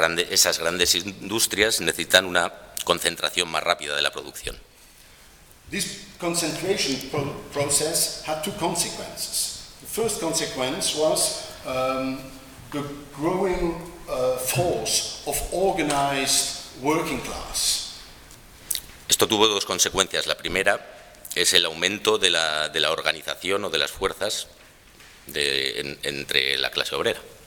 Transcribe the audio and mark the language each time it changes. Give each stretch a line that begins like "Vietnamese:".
Spanish: Esas grandes industrias necesitan una concentración más rápida de la producción.
English: This concentration process had two consequences. The first consequence was the growing force of organized working class.
Spanish: Esto tuvo dos consecuencias. La primera es el aumento de la organización o de las fuerzas entre la clase obrera.